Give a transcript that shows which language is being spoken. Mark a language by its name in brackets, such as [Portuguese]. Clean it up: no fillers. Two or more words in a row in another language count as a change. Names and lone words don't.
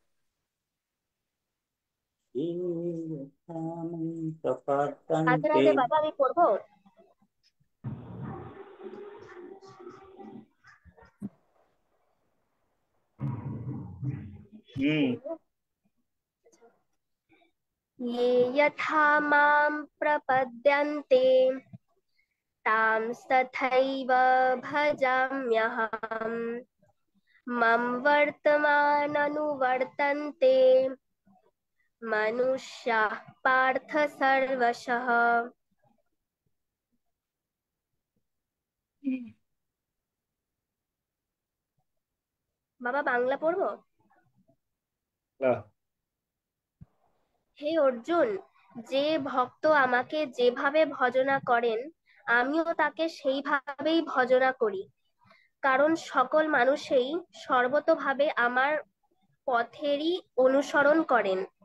[Bangla] রাধে [Sanskrit] প্রপদ্যন্তে। [Bangla] রাধে বাবা, আমি পড়বো। হুম। [Sanskrit] ये यथा मां प्रपद्यन्ते तां तथैव भजाम्यहम्। मम वर्तमाननुवर्तन्ते मनुष्याः पार्थ सर्वशः। [Bangla] বাবা বাংলা পড়বো। আহ, হে অর্জুন, যে ভক্ত আমাকে যেভাবে ভজনা করেন আমিও তাকে সেইভাবেই ভজনা করি, কারণ সকল মানুষই সর্বতোভাবে আমার পথেরই অনুসরণ করেন।